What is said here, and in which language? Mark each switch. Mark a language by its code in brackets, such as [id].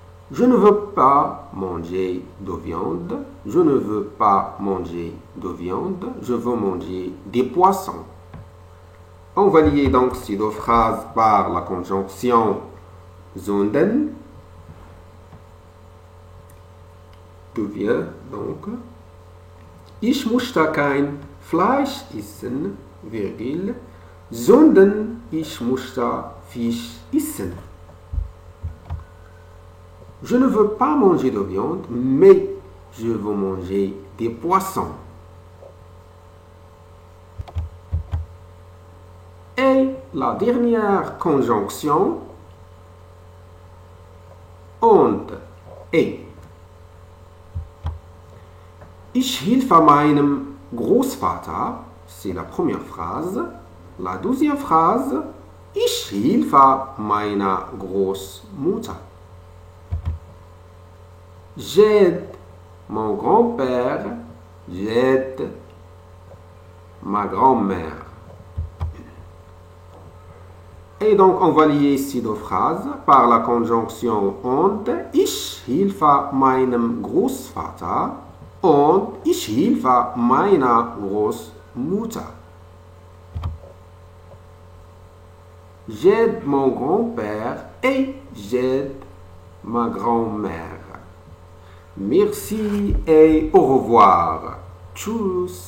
[fr] Je ne veux pas manger de viande. Je ne veux pas manger de viande. Je veux manger des poissons. On va lier donc ces deux phrases par la conjonction sondern. Devient donc [de] ich möchte kein Fleisch essen, [fr] virgule, [de] sondern ich möchte Fisch essen. [fr] Je ne veux pas manger de viande, mais je veux manger des poissons. Et la dernière conjonction, und, et. [de] Ich helfe meinem Großvater, [fr] c'est la première phrase. La deuxième phrase, [de] ich helfe meiner Großmutter. [fr] J'aide mon grand-père, j'aide ma grand-mère. Et donc, on va lier ces deux phrases par la conjonction und. [de] Ich helfe meinem Großvater. Und ich helfe meiner Großmutter. [fr] J'aide mon grand-père et j'aide ma grand-mère. Merci et au revoir. Tchuss.